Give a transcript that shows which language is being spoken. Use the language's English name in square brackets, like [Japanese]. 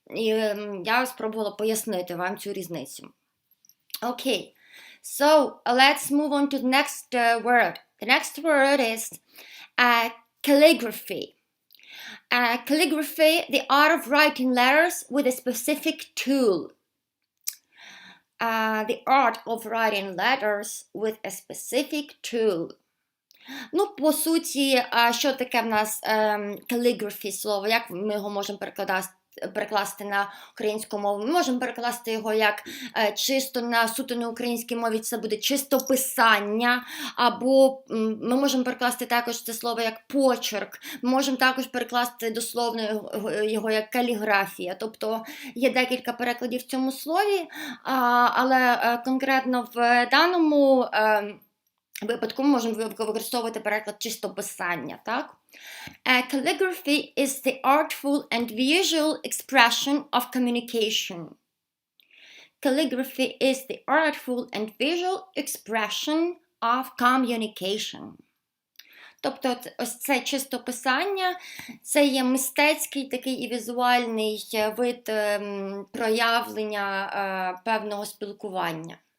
[Ukrainian] І я спробувала пояснити вам цю різницю. [English] Okay, so let's move on to the next word. The next word is calligraphy. Calligraphy, the art of writing letters with a specific tool. The art of writing letters with a specific tool. [Ukrainian] По суті, що таке в нас calligraphy слово, як ми його можемо перекласти на українську мову? Ми можемо перекласти його як суто на українській мові, це буде чистописання, або ми можемо перекласти також це слово як почерк, ми можемо також перекласти дословно його як каліграфія. Тобто є декілька перекладів в цьому слові, але конкретно в даному випадку ми можемо використовувати переклад чистописання, так? [English] Calligraphy is the artful and visual expression of communication. Calligraphy is the artful and visual expression of communication. [Ukrainian] Тобто ось це чистописання, це є мистецький такий і візуальний вид проявлення певного спілкування.